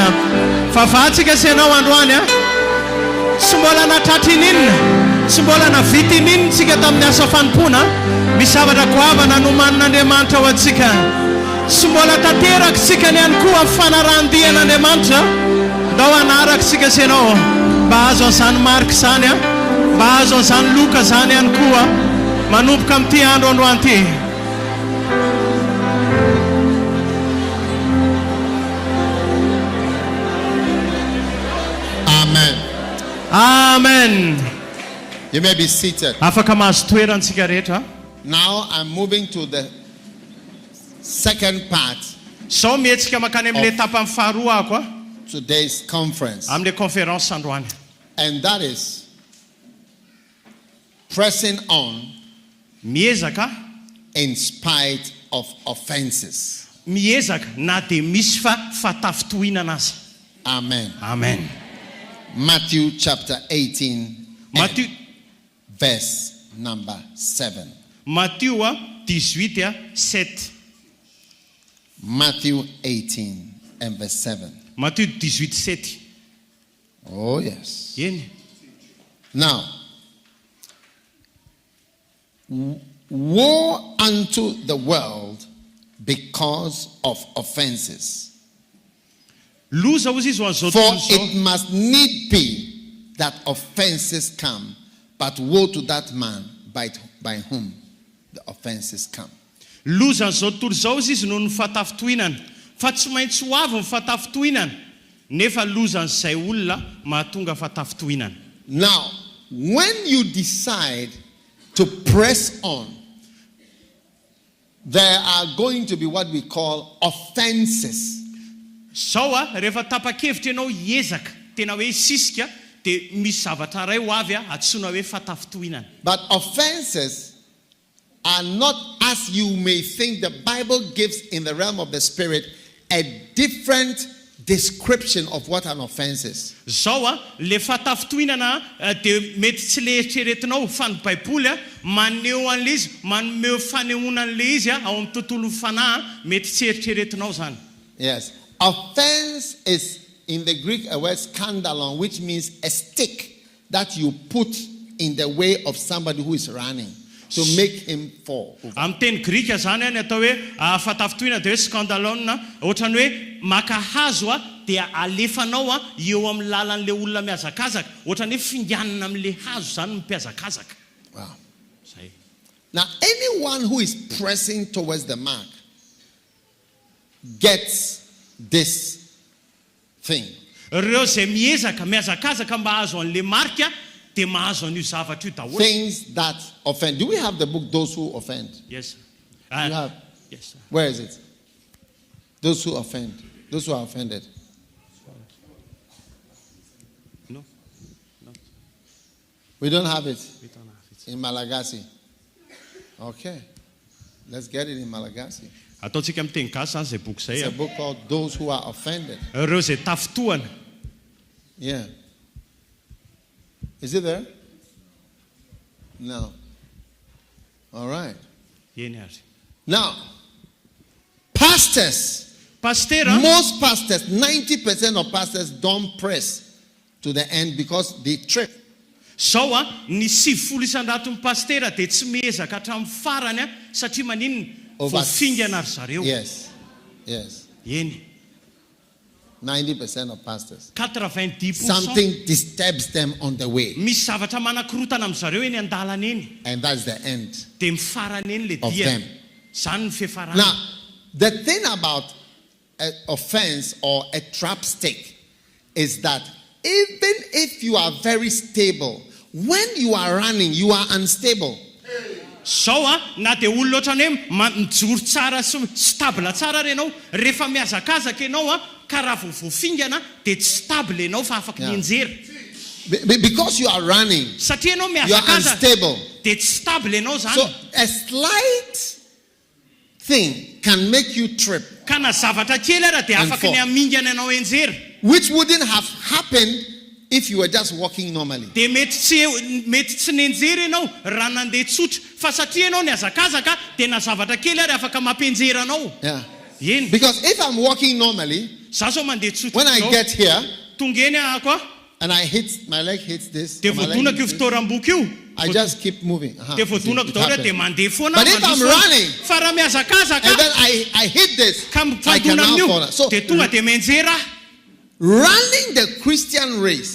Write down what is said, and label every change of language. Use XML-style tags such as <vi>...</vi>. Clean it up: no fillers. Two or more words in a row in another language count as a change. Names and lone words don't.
<mg>Fahafahantsika ianao androany a. Tsy mbola natratra ininina, tsy mbola navita ininitsika tamin'ny asa fanompoana, misy zavatra goavana nomanin'Andriamanitra ho antsika. Tsy mbola tanteraksika ny ihany koa amin'ny fanarahandihan'Andriamanitra. Ndao anaraktsika ianao mba azo an'izany marika izany a, mba azo an'izany loka izany ihany koa manomboka amin'ity andro androany ity. Amen. Amen.</mg> <en>You may be seated.</en> <mg>Afaka mahazo toerantsika rehetra.</mg> <en>Now I'm moving to the second part.</en> <mg>Sao mihetsika makany amin'ilay tapany faharoa ako a.</mg> <en>Today's conference.</en> <mg>Amin'ilay conférence androany.</mg> <en>And that is pressing on</en> <mg>miezaka</mg> <en>in spite of offenses.</en> <mg>Miezaka na dia misy fatafitohinana aza. Amen. Amen.</mg> <en>Matthew chapter 18 Matthew verse number 7. Matthew 18:7. Matthew 18 and verse 7. Matthew 18:7. Oh yes.</en> <mg>Eny.</mg> <en>Now, woe unto the world because of offenses.</en> <mg>Loza hozy izy ho an'izao</mg> <en>For</en> <mg>tontolo zao.</mg> <en>it must need be that offenses come, but woe to that man by whom the offenses come.</en> <mg>Loza an'izao tontolo zao izy noho ny fatafitohinana, fa tsy maintsy ho avy ny fatafitohinana, nefa loza an'izay olona mahatonga fatafitohinana.</mg> <en>Now, when you decide to press on, there are going to be what we call offenses.</en> <mg>Sao rehefa tapa-kevitra ianao hiezaka tena hoe sisika dia misy zavatra ray ho avy antsoina hoe fatafitohinana.</mg> <en>But offenses are not as you may think. The Bible gives in the realm of the spirit a different description of what an offense is.</en> <mg>Sao le fatafitohinana dia mety tsy le eritreretinao fa ny Baiboly maneho an'ilay izy, manome fanehoana an'ilay izy ao amin'ny tontolo fanahy mety tsy eritreretinao zany.</mg> <en>Yes. Offense is in the Greek a word scandalon, which means a stick that you put in the way of somebody who is running to make him fall.</en> <mg>Amin'ny teny Grika zany ny atao hoe fatafitohinana dia hoe scandalon, ohatrany hoe maka hazo dia alefanao eo amin'ny lalan'ilay olona mihazakazaka, ohatrany hoe finganana amin'ilay hazo zany mpiazakazaka.</mg> <en>Wow.</en> <mg>Zay.</mg> <en>Now, anyone who is pressing towards the mark gets this thing.</en> <mg>Ireo zay miezaka mihazakazaka mba hazo an'ilay marika dia mahazo an'io zavatra io daholo.</mg> <en>Things that offend. Do we have the book Those Who Offend? Yes. You have? Yes. Sir. Where is it? Those who offend. Those who are offended. No. We don't have it We don't have it. in Malagasy. Okay. Let's get it in Malagasy.</en> <mg>Ataontsika amin'ny teny gasy zany zay boky</mg> <en>It's a</en> <mg>zay.</mg> <en>book called Those Who Are Offended.</en> <mg>Ireo zay tafitohana.</mg> <en>Yeah. Is it there? No. All right.</en> <mg>Eny ary.</mg> <en>Now, pastors,</en> <mg>Pastera,</mg> <en>most pastors, 90% of pastors don't press to the end because they trip.</en> <mg>zao a ny 70 isan-daton'ny pastera dia tsy miezaka hatramin'ny farany a satria maninona voafingana ry zareo.</mg> <en>Yes. Yes.</en> <mg>Eny.</mg> <en>90% of pastors. 90%. Something disturbs them on the way.</en> <mg>Misy zavatra manakorotana amin'ny zareo eny an-dalana eny.</mg> <en>And that's the end</en> <mg>Dia mifarany eny le</mg> <en>of</en> <mg>dia.</mg> <en>them.</en> <mg>Zany ny fifarany.</mg> <en>Now, the thing about an offense or a trap stick is that even if you are very stable, when you are running, you are unstable.</en> <mg>Zao a na dia olona ohatrany hoe mijoro tsara sy stabla tsara renao, rehefa miazakazaka ianao a ka raha voafingana dia tsy stable ianao fa afaka mienjera.</mg> <en>Because you are running,</en> <mg>Satria ianao</mg> <en>you are</en> <mg>miazakazaka</mg> <en>unstable.</en> <mg>dia tsy stable ianao</mg> <en>So</en> <mg>zany.</mg> <en>a slight thing can make you trip,</en> <mg>Ka na zavatra kely ara dia</mg> <en>And</en> <mg>afaka</mg> <en>fall.</en> <mg>ny amingana ianao enjera.</mg> <en>which wouldn't have happened if you were just walking normally.</en> <mg>Dia mety tsy nenjera ianao raha nandeha tsotra fa satria ianao niazakazaka dia na zavatra kely ary afaka mampienjera anao.</mg> <en>Yeah.</en> <mg>Eny.</mg> <en>Because if I'm walking normally,</en> <mg>Zaho zao mandeha tsotra</mg> <en>when I</en> <mg>zao,</mg> <en>get here</en> <mg>tonga eny ahako a</mg> <en>and I hit, my leg hits this,</en> <mg>dia</mg> <en>or my leg</en> <mg>voadonako io</mg> <en>hits this,</en> <mg>fitoram-boky io.</mg> <en>I just keep moving.</en> <mg>Dia voadonako</mg> <en>It</en> <mg>daholo</mg> <en>happens.</en> <mg>dia mandeha foana.</mg> <en>But if I'm running,</en> <mg>fa raha miazakazaka</mg> <en>and then I hit this,</en> <mg>ka</mg> <en>I can</en> <mg>mivadona</mg> <en>now fall.</en> <mg>amin'io</mg> <en>So</en> <mg>dia tonga dia menjera.</mg> <en>running the Christian race</en>